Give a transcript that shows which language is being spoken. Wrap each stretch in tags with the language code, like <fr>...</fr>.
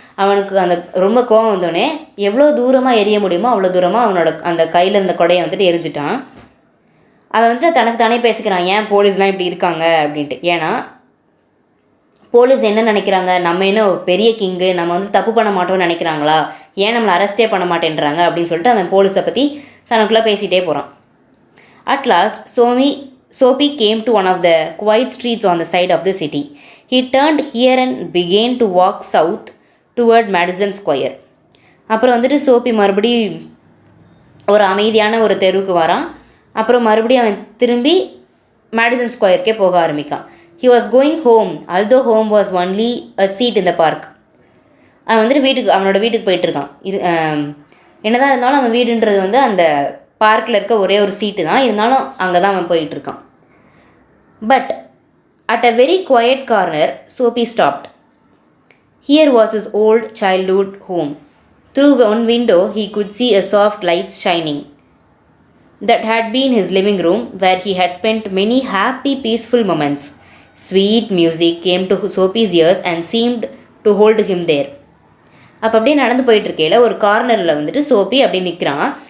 <ta>அவனுக்கு அந்த ரொம்ப கோவம் வந்தோடனே எவ்வளோ தூரமாக எரிய முடியுமோ அவ்வளோ தூரமாக அவனோட அந்த கையில் இருந்த கொடையை வந்துட்டு எரிஞ்சிட்டான். அவன் வந்துட்டு தனக்கு தானே பேசிக்கிறான், ஏன் போலீஸ்லாம் இப்படி இருக்காங்க அப்படின்ட்டு. ஏன்னா போலீஸ் என்ன நினைக்கிறாங்க, நம்ம என்ன பெரிய கிங்கு, நம்ம வந்து தப்பு பண்ண மாட்டோம்னு நினைக்கிறாங்களா, ஏன் நம்மளை அரெஸ்டே பண்ண மாட்டேன்றாங்க அப்படின்னு சொல்லிட்டு அவன் போலீஸை பற்றி தனக்குள்ளே பேசிகிட்டே போகிறான்.</ta> <en>At last, Soapy came to one of the quiet streets on the side of the city. He turned here and began to walk south toward Madison Square.</en> <ta>அப்புறம் வந்துட்டு சோப்பி மறுபடியும் ஒரு அமைதியான ஒரு தெருவுக்கு வரான். அப்புறம் மறுபடியும் அவன் திரும்பி மேடிசன் ஸ்கொயருக்கே போக ஆரம்பிக்கான்.</ta> <en>He was going home, although home was only a seat in the park.</en> <ta>அவன் வந்துட்டு அவனோட வீட்டுக்கு போயிட்டுருக்கான். இது என்னதான் இருந்தாலும் அவன் வீடுன்றது வந்து அந்த பார்க்கில் இருக்க ஒரே ஒரு சீட்டு தான், இருந்தாலும் அங்கே தான் அவன் போயிட்டுருக்கான்.</ta> <en>But at a very quiet corner Soapy stopped. Here was his old childhood home. Through one window he could see a soft light shining. That had been his living room, where he had spent many happy, peaceful moments. Sweet music came to Soapy's ears and seemed to hold him there.</en> <ta>அப்போ அப்படியே நடந்து போயிட்டுருக்கையில் ஒரு கார்னரில் வந்துட்டு சோப்பி அப்படியே நிற்கிறான்.</ta>